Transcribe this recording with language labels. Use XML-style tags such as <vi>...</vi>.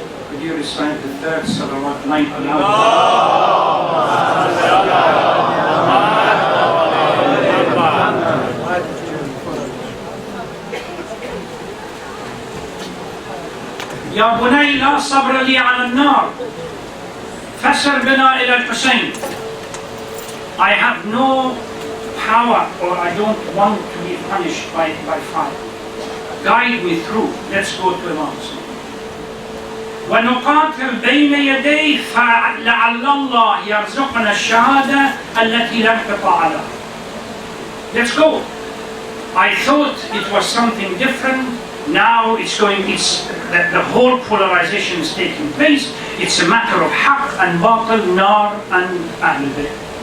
<en>Could you recite the third salawat 90</en> <ar>يا بني لا صبر لي على النار فسر بنا إلى الحسين.</ar> <en>I have no power, or I don't want to be punished by fire. Guide me through. Let's go to Imam Hussein.</en> <ar>ونقاتل بين يديه فلعل الله يرزقنا الشهادة التي لا انقطاع لها.</ar> <en>Let's go. I thought it was something different. Now the whole polarization is taking place. It's a matter of haqq and batil, nar and Ahlul Bayt.</en>